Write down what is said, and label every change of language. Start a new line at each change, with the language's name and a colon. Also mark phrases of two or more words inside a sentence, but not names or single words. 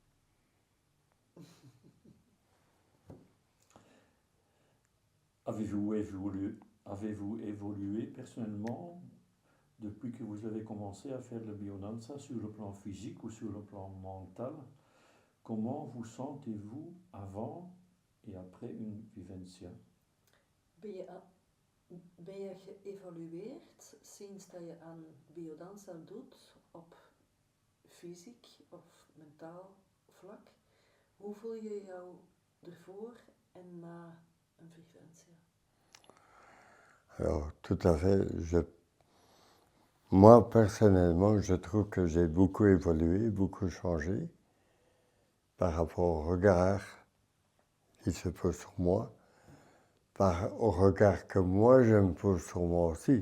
French: Avez-vous évolué personnellement depuis que vous avez commencé à faire le biodanza sur le plan physique ou sur le plan mental? Comment vous sentez-vous avant et après une vivencia?
Dutch: Ben je geëvalueerd sinds dat je aan biodanza doet op fysiek of mentaal vlak? Hoe voel je jou ervoor en na een vivencia?
French: Alors, tout à fait. Moi, personnellement, je trouve que j'ai beaucoup évolué, beaucoup changé par rapport au regard qui se pose sur moi, au regard que moi je me pose sur moi aussi.